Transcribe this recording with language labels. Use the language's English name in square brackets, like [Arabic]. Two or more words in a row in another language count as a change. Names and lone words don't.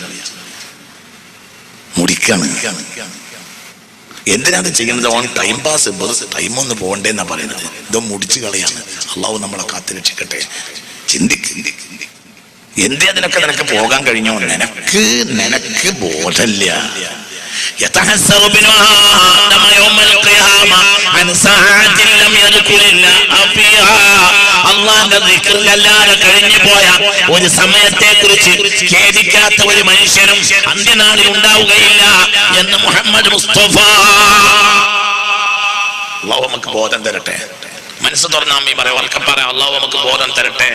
[Malayalam] മുടിക്കാണ്. എന്തിനാണ് ചെയ്യുന്നത്? [English] on time pass, [Malayalam] ടൈം ഒന്ന് പോകണ്ടേന്നാ പറയുന്നത്. ഇതോ മുടിച്ച് കളയാണ്. അള്ളാഹു നമ്മളെ കാത്തു രക്ഷിക്കട്ടെ. ചിന്തിക്ക്. എന്തേ അതിനൊക്കെ നിനക്ക് പോകാൻ കഴിഞ്ഞോ? നിനക്ക് ബോധമില്ല. [Arabic] يتحسر ابن آدم يوم القيامة عن ساعة لم يذكر الله فيها. [Malayalam] അള്ളാന്റെ ദിക്റിലല്ലാതെ കഴിഞ്ഞു പോയ ഒരു സമയത്തെ കുറിച്ച് ഖേദിക്കാത്ത ഒരു മനുഷ്യനും അന്ത്യനാളിൽ ഉണ്ടാവുകയില്ല എന്ന് മുഹമ്മദ് മുസ്തഫ. അല്ലാഹു നമുക്ക് ബോധം തരട്ടെ. മനസ്സ് തുറന്നാമി പറയാം, ഉറക്കെ പറയാം. അല്ലാഹു നമുക്ക് ബോധം തരട്ടെ.